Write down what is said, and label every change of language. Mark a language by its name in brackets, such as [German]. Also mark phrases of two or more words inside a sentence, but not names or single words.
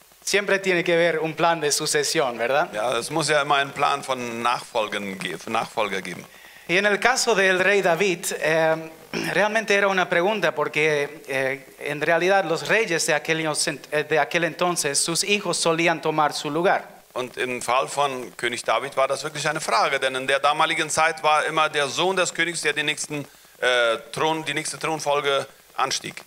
[Spanish] Siempre tiene que haber un plan de sucesión, ¿verdad? [German] Ja, es muss ja immer einen Plan von Nachfolger geben. [Spanish] Y en el caso del rey David, realmente era una pregunta porque en realidad los reyes de aquel entonces, sus hijos solían tomar su lugar. [German] Und im Fall von König David war das wirklich eine Frage, denn in der damaligen Zeit war immer der Sohn des Königs, der die nächste Thronfolge anstieg.